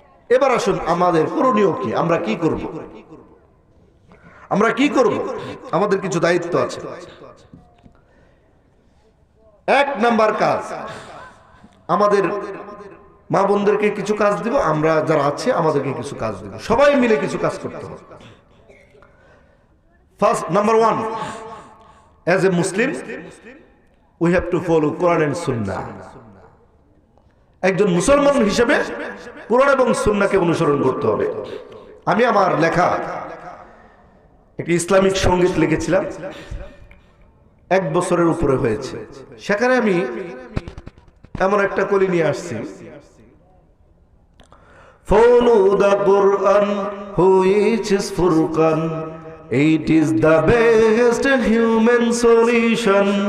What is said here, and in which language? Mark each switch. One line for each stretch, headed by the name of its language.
Bangla: এবার আসুন আমাদের করণীয় কি, আমরা কি করব? আমরা কি করব? আমাদের কিছু দায়িত্ব আছে। এক নাম্বার কাজ, আমাদের মা বোনদেরকে কিছু কাজ দিব, আমরা যারা আছে আমাদেরকে কিছু কাজ দিব, সবাই মিলে কিছু কাজ করতে হবে।
English: First, number one, as a Muslim we have to follow Quran and Sunnah.
Bangla: একজন মুসলমান হিসেবে কোরআন এবং সুন্নাহকে অনুসরণ করতে হবে। আমি আমার লেখা একটি ইসলামিক সঙ্গীত লিখেছিলাম, 1 বছরের উপরে হয়েছে। সেখানে আমি এমন একটা কলি নিয়ে আসছি,
English: follow the Quran which is Furqan, it is the best human solution.